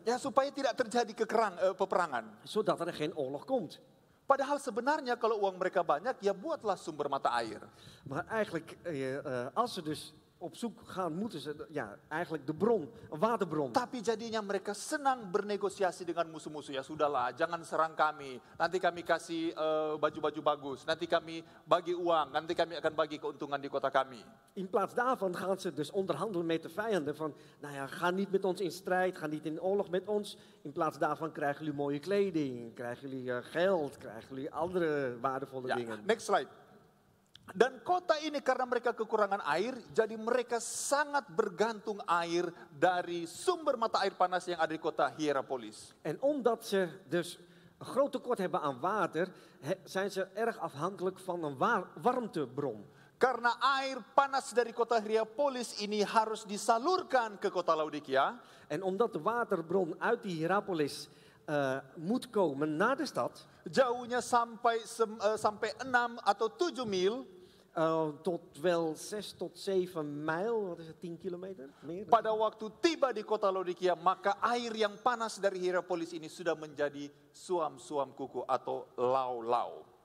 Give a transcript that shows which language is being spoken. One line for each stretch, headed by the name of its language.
Indonesian: Ja, supaya tidak terjadi peperangan.
Dutch: Zodat er geen oorlog komt.
Indonesian: Padahal sebenarnya kalau uang mereka banyak, ya buatlah sumber mata air.
Dutch: Maar eigenlijk, als ze dus op zoek gaan, moeten ze eigenlijk de bron, een waterbron.
Indonesian: Tapi jadinya mereka senang bernegosiasi dengan musuh-musuh. Ya sudahlah, jangan serang kami. Nanti kami kasih baju-baju bagus. Nanti kami bagi uang. Nanti kami akan bagi keuntungan di kota kami.
Dutch: In plaats daarvan gaan ze dus onderhandelen met de vijanden. Van, nou ja, ga niet met ons in strijd, ga niet in oorlog met ons. In plaats daarvan krijgen jullie mooie kleding, krijgen jullie geld, krijgen jullie andere waardevolle dingen.
English: Next slide.
Indonesian: Dan kota ini karena mereka kekurangan air, jadi mereka sangat bergantung air dari sumber mata air panas yang ada di kota Hierapolis.
Dutch: En omdat ze dus een groot tekort hebben aan water, zijn ze erg afhankelijk van een warmtebron.
Indonesian: Karena air panas dari kota Hierapolis ini harus disalurkan ke kota Laodikia.
Dutch: En omdat de waterbron uit die Hierapolis moet komen naar de stad.
Indonesian: Jauhnya sampai 6 atau 7 mil.
Dutch: Tot wel 6 tot 7 mijl, wat is het, 10 kilometer? Meer?
Indonesian: Pada waktu tiba di kota Laodikia, maka air yang panas dari Hierapolis ini sudah menjadi suam-suam kuku atau lau-lau.